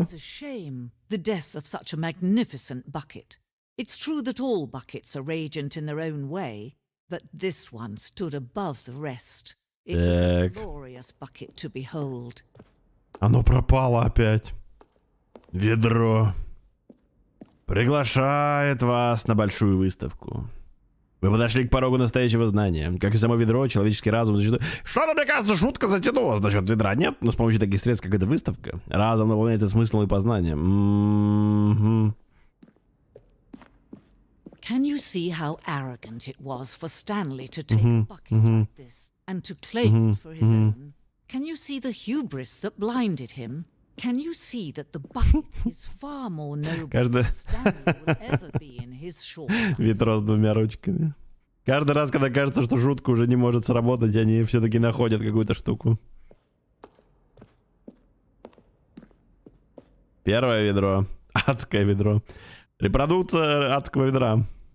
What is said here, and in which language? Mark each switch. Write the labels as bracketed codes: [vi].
[en] It's a shame, the death of such a magnificent bucket. It's true that all buckets are radiant in their own way, but this one stood above the rest. It was a glorious bucket to behold. [ru] Оно пропало опять. Ведро. Приглашает вас на большую выставку. Вы подошли к порогу настоящего знания. Как и само ведро, человеческий разум зачастую... Что-то, мне кажется, шутка затянулась насчет ведра. Нет, но с помощью таких средств, как эта выставка, разум наполняется смыслом и познанием. [en] Can you see how arrogant it was for Stanley to take a bucket like this and to claim it for his own? Can you see the hubris that blinded him? Can you see that the bucket is far more noble than Stanley will ever be in his short life? [ru] Ведро с двумя ручками. Каждый раз, когда кажется, что шутка уже не может сработать, они все-таки находят какую-то штуку. Первое ведро. Адское ведро. Репродукция адского ведра.